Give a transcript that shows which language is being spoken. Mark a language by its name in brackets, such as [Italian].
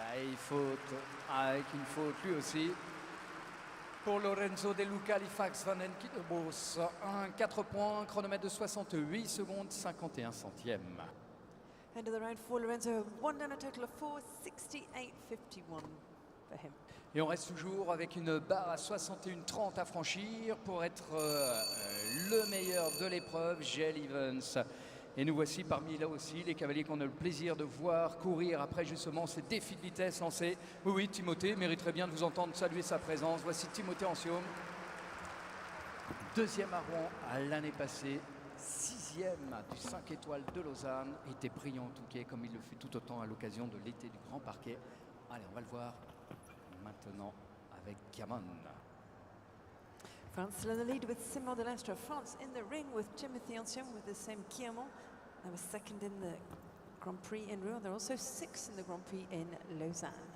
[French] Il faute, avec une faute lui aussi pour Lorenzo De Luca. Halifax Van Zuidenbos. 4 points, chronomètre de 68 secondes 51 centièmes. [English] End of the round for Lorenzo, won down a total of 4:68.51 for him. [French] Et on reste toujours avec une barre à 61,30 à franchir pour être le meilleur de l'épreuve, Jell Evans. Et nous voici parmi là aussi les cavaliers qu'on a le plaisir de voir courir après justement ces défis de vitesse lancés. Oui, oui, Timothée mériterait bien de vous entendre saluer sa présence. Voici Timothée Anciaume, 2e à Rouen à l'année passée, 6e du 5 étoiles de Lausanne. Était brillant en Touquet comme il le fut tout autant à l'occasion de l'été du Grand Parquet. Allez, on va le voir maintenant avec Kiamon. [English] France still in the lead with Simon Delestre. France in the ring with Timothy Anciaume with the same Guillemot. They were 2nd in the Grand Prix in Rouen. They're also 6th in the Grand Prix in Lausanne.